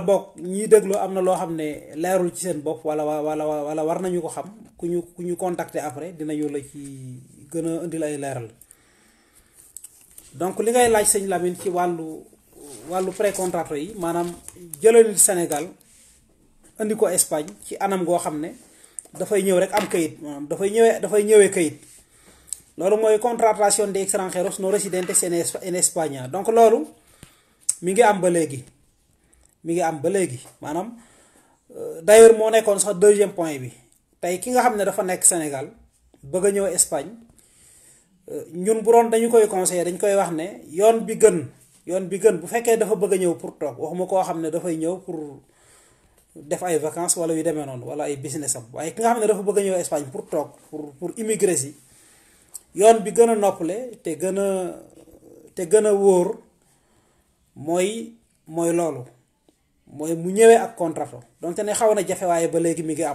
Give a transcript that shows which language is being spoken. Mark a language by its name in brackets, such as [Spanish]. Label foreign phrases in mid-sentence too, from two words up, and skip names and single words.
[Wolof] boog ñiy déglu am na loo xam ne leerul ci seen bopp wala war nañu ko xam ku ñu contacter après dinañu la ci gën a indil ay leeral donc li ngay laaj sëñ Lamine ci wàllu pré-contrat yi maanaam jëlal Sénégal indi ko Espagne ci anam goo xam ne dafay ñëw rek am kayit maanaam dafay ñëwee kayit loolu mooy [Spanish] contratación de extranjeros no residentes en España [Wolof] donc loolu mi ngi am ba léegi maanaam d'ailleurs moo nekkoon sax [French] deuxième point [Wolof] bi tey ki nga xam ne dafa nekk Sénégal bëgg a ñëw Espagne ñun bu doon dañu koy conseiller dañ koy wax ne yoon bi gën bu fekkee dafa bëgg a ñëw pour toog waxuma koo xam ne dafay ñëw pour def ay vacances wala yu demee noonu wala ay business am waaye ki nga xam ne dafa bëgg a ñëw Espagne pour toog [French] pour immigrer [Wolof] si yoon bi gën a noppale te gën a wóor mooy loolu mooy mu ñëwee ak contrat donte ne xaw na jafe waaye ba léegi mi